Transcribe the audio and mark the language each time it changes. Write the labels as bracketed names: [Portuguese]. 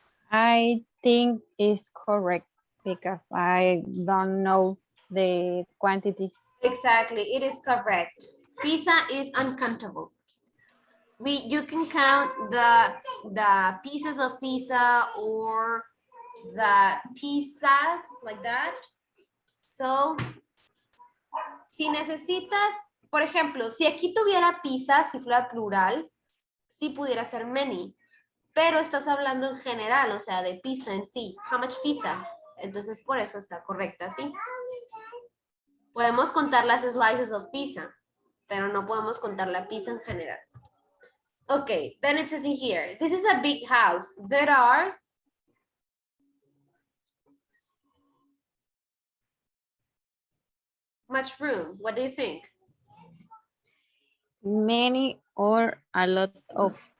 [English] I think it's correct because I don't know the quantity. Exactly, it is correct. Pizza is uncountable. You can count the pieces of pizza or the pizzas like that. [Spanish] So, si necesitas, por ejemplo, si aquí tuviera pizza, si fuera plural, sí pudiera ser many. Pero estás hablando en general, o sea, de pizza en sí. [English] How much pizza? [Spanish] Entonces, por eso está correcta, ¿sí? Podemos contar las slices of pizza. pero no podemos contar la pizza en general. [English] Okay, then it says in here, this is a big house. There are much room. What do you think? Many or a lot of.